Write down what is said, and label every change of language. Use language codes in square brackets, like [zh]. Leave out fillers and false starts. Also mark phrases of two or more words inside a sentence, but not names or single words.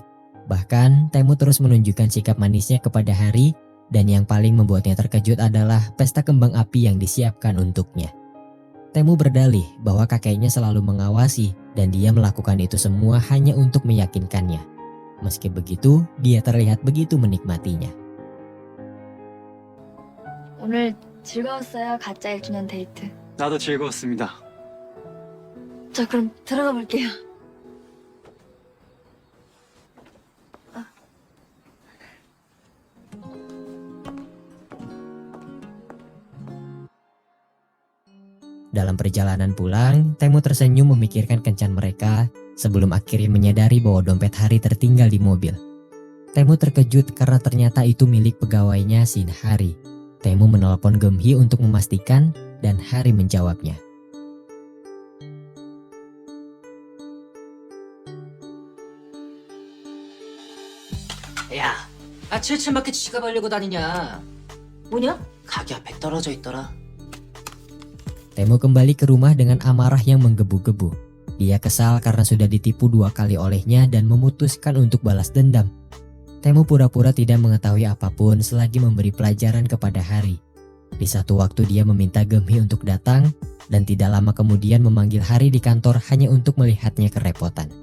[id] Bahkan, Taemu terus menunjukkan sikap manisnya kepada Hari dan yang paling membuatnya terkejut adalah pesta kembang api yang disiapkan untuknya. Taemu berdalih bahwa kakeknya selalu mengawasi dan dia melakukan itu semua hanya untuk meyakinkannya. Meski begitu, dia terlihat begitu menikmatinya. [ko] 오늘 즐거웠어요. 가짜 1주년 데이트. 나도 즐거웠습니다. 저 그럼 들어가 볼게요. [id] Dalam perjalanan pulang, Taemu tersenyum memikirkan kencan mereka sebelum akhirnya menyadari bahwa dompet Hari tertinggal di mobil. Taemu terkejut karena ternyata itu milik pegawainya Shin Hari. Taemu menelpon Gemhi untuk memastikan dan Hari menjawabnya. [ko] 야, 7층밖에 지갑하려고 다니냐? 뭐냐? 가게 앞에 떨어져 있더라. [id] Taemu kembali ke rumah dengan amarah yang menggebu-gebu. Dia kesal karena sudah ditipu 2 kali olehnya dan memutuskan untuk balas dendam. Taemu pura-pura tidak mengetahui apapun selagi memberi pelajaran kepada Hari. Di satu waktu dia meminta Gemhi untuk datang dan tidak lama kemudian memanggil Hari di kantor hanya untuk melihatnya kerepotan.